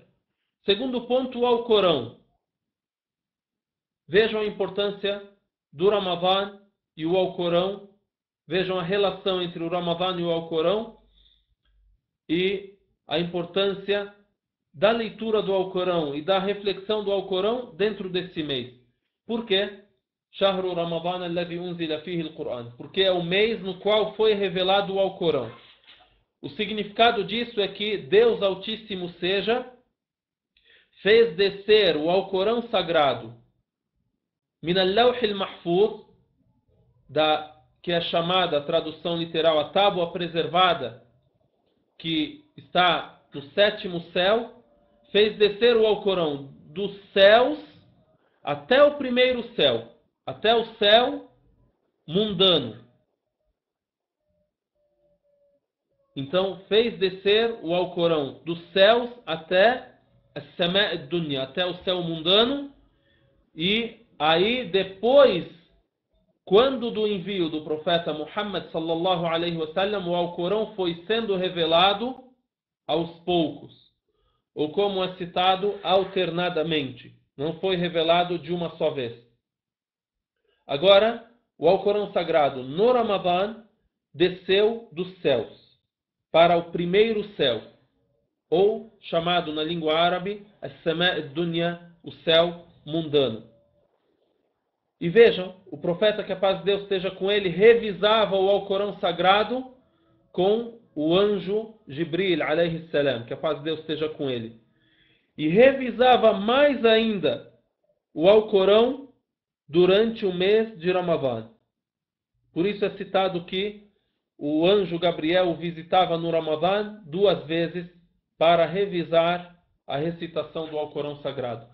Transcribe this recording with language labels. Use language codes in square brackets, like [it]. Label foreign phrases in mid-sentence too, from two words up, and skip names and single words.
[pt] Segundo ponto, o Alcorão. Vejam a importância do Ramadã e o Alcorão. Vejam a relação entre o Ramadã e o Alcorão. E a importância da leitura do Alcorão e da reflexão do Alcorão dentro desse mês. Por quê? [ar] شهر رمضان الذي أنزل فيه القرآن. [pt] Porque é o mês no qual foi revelado o Alcorão. O significado disso é que Deus Altíssimo seja fez descer o Alcorão sagrado [ar] من اللوح المحفوظ, [pt] que é chamada a tradução literal a tábua preservada, que está no 7º céu, fez descer o Alcorão dos céus até o primeiro céu, até o céu mundano. Então, fez descer o Alcorão dos céus até a [ar] السماء الدنيا, [pt] até o céu mundano, e aí depois quando do envio do profeta Muhammad [ar] صلى الله عليه وسلم, [pt] o Alcorão foi sendo revelado aos poucos, ou como é citado, alternadamente. Não foi revelado de uma só vez. Agora, o Alcorão Sagrado no Ramadã desceu dos céus para o primeiro céu, ou chamado na língua árabe [ar] السماء الدنيا, [pt] o céu mundano. E vejam, o profeta, que a paz de Deus esteja com ele, revisava o Alcorão Sagrado com o anjo Jibril, [ar] عليه السلام, [pt] que a paz de Deus esteja com ele. E revisava mais ainda o Alcorão durante o mês de Ramadã. Por isso é citado que o anjo Gabriel o visitava no Ramadã 2 vezes para revisar a recitação do Alcorão Sagrado.